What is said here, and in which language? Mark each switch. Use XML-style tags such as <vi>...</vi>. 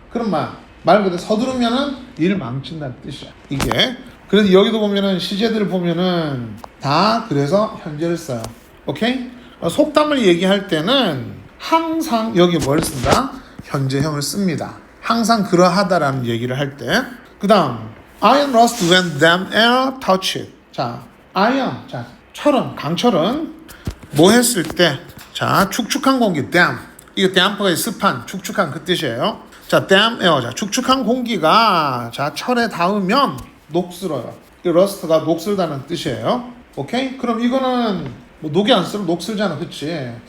<ko>그럼 말 그대로 서두르면은 일 망친다는 뜻이야. 이게. 그래서 여기도 보면은 시제들을 보면은 다 그래서 현재를 써요. 오케이? 속담을 얘기할 때는 항상 여기 뭘 쓴다? 현재형을 씁니다. 항상 그러하다라는 얘기를 할 때. 그 다음</ko> <en>iron rust when damp air touch it.</en> <ko>자, iron, 자, 철은, 강철은 뭐 했을 때, 자, 축축한 공기, damp. 이거 damp가 습한, 축축한 그 뜻이에요. 자, damp air, 자, 축축한 공기가, 자, 철에 닿으면 녹슬어요. 이 rust가 녹슬다는 뜻이에요. 오케이? 그럼 이거는 뭐 녹이 안 쓰면 녹슬잖아, 그치?</ko>